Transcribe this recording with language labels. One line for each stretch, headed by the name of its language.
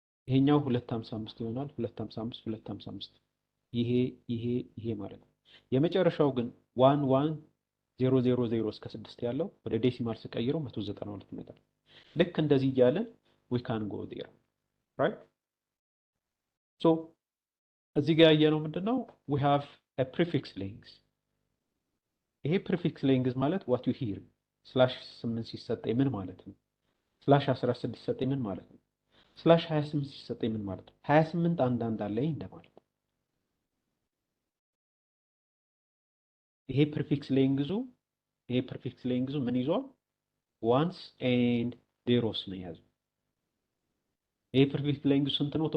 Amharic: ይሄኛው 255 ይሆናል። 255 ይሄ ማለት ነው። የመጨረሻው ግን 11000 እስከ 6 ያለው ወደ ዴሲማል ስቀይረው 192 ይመጣል። ልክ እንደዚህ እያለን
English: we can go there right so
Amharic: እዚህ ጋር ያየነው ምንድነው?
English: we have a prefix length። ይሄ prefix length ማለት what you hear /8
Amharic: ሲሰጠኝ ምን ማለት ነው? /16 ሲሰጠኝ ምን ማለት ነው? /28 ሲሰጠኝ ምን ማለት ነው? 28 አንዳንድ አለኝ እንደማለት ነው። ይሄ ፕሪፊክስ ሌንግዙ ምን ይዟል? ዋንስ ኤንድ ዜሮስ ነው የያዘው። ይሄ ፕሪፊክስ ሌንግዙ ስንት ነው?